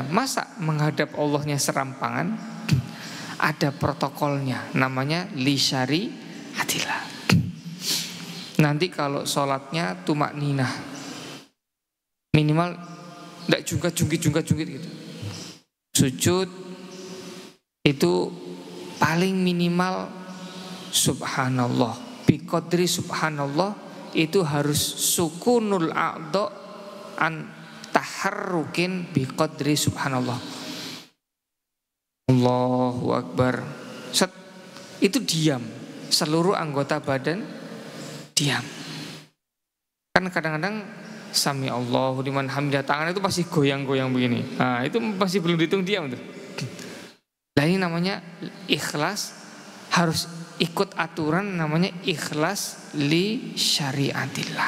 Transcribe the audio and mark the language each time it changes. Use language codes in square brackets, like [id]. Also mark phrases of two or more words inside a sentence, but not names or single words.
[id] Masa menghadap Allahnya serampangan? Ada protokolnya, namanya [ar] لشريعة الله. [id] Nanti kalau sholatnya tumak ninah, minimal tidak jungkit gitu. Sujud itu paling minimal subhanallah. [ar] بقدر سبحان الله [id] itu harus [ar] سكون الأعضاء عن تحرك بقدر سبحان الله. الله أكبر. [id] Set, itu diam. Seluruh anggota badan diam. Kan kadang-kadang [ar] سمع الله لمن حمده, [id] tangan itu pasti goyang-goyang begini. Nah, itu masih belum dihitung diam tuh. Nah, ini namanya ikhlas, harus ikut aturan, namanya ikhlas [ar] لشريعة الله.